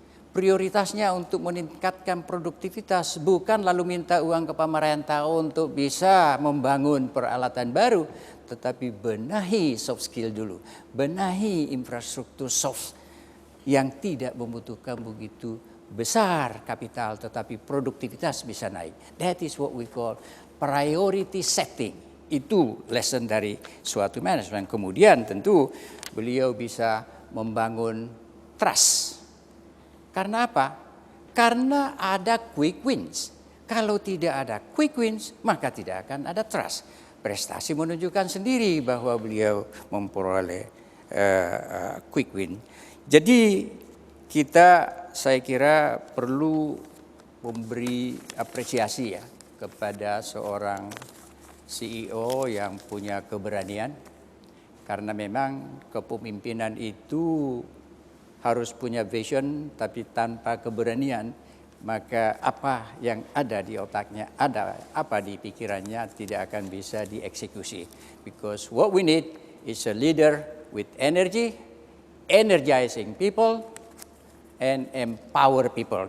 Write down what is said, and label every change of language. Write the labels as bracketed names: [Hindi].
[Indonesian] Prioritasnya untuk meningkatkan produktivitas, bukan lalu minta uang ke pemerintah untuk bisa membangun peralatan baru, tetapi benahi soft skill dulu, benahi infrastruktur soft yang tidak membutuhkan begitu besar kapital, tetapi produktivitas bisa naik. [English] That is what we call priority setting. [Indonesian] Itu lesson dari suatu manajemen. Kemudian tentu beliau bisa membangun trust. Karena apa? Karena ada quick wins. Kalau tidak ada quick wins, maka tidak akan ada trust. Prestasi menunjukkan sendiri bahwa beliau memperoleh quick win. Jadi saya kira perlu memberi apresiasi ya kepada seorang CEO yang punya keberanian. Karena memang kepemimpinan itu harus punya vision, tapi tanpa keberanian, maka apa yang ada di otaknya, ada apa di pikirannya tidak akan bisa dieksekusi. [English] Because what we need is a leader with energy, energizing people, and empower people.